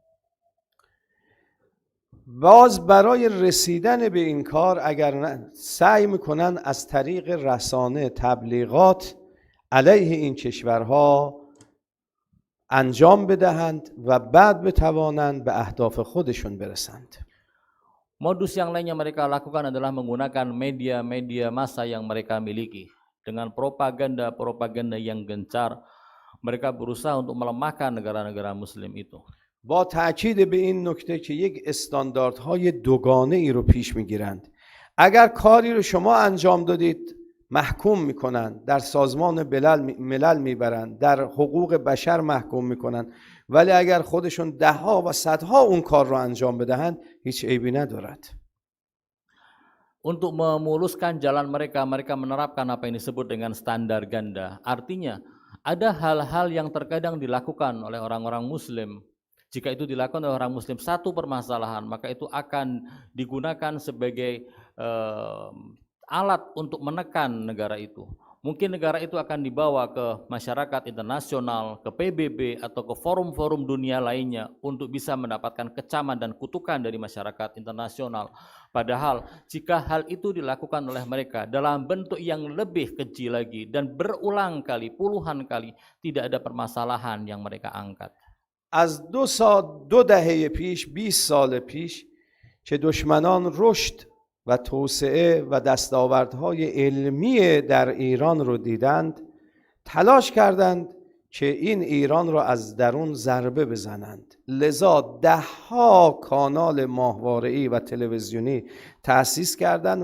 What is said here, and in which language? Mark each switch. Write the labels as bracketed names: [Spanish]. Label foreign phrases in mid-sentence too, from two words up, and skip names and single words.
[Persian] باز برای رسیدن به این کار اگر سعی میکنن از طریق رسانه تبلیغات علیه این کشورها انجام بدهند و بعد بتوانند به اهداف خودشون برسند. [Indonesian] Modus yang lain yang mereka lakukan adalah menggunakan media-media massa yang mereka miliki. Dengan propaganda yang gencar, mereka berusaha untuk melemahkan negara-negara muslim itu. [Persian] با تأکید به این نکته که یک استانداردهای دوگانه ای رو پیش میگیرند. اگر کاری رو شما انجام دادید محکوم میکنن، در سازمان ملل میبرن، در حقوق بشر محکوم میکنن، ولی اگر خودشون دهها و صدها اون کار رو انجام بدهند هیچ عیبی ندارد. [Indonesian] Untuk memuluskan jalan mereka menerapkan apa yang disebut dengan standar ganda. Artinya ada hal-hal yang terkadang dilakukan oleh orang-orang muslim. Jika itu dilakukan oleh orang muslim satu permasalahan, maka itu akan digunakan sebagai alat untuk menekan negara itu. Mungkin negara itu akan dibawa ke masyarakat internasional, ke PBB atau ke forum-forum dunia lainnya untuk bisa mendapatkan kecaman dan kutukan dari masyarakat internasional. Padahal jika hal itu dilakukan oleh mereka dalam bentuk yang lebih keji lagi dan berulang kali, puluhan kali, tidak ada permasalahan yang mereka angkat. [Persian] از دو دهه پیش 20 سال پیش که دشمنان رشد و توسعه و دستاوردهای علمی در ایران رو دیدند تلاش کردند که این ایران رو از درون ضربه بزنند لذا 10 کانال ماهواره‌ای و تلویزیونی تأسیس کردند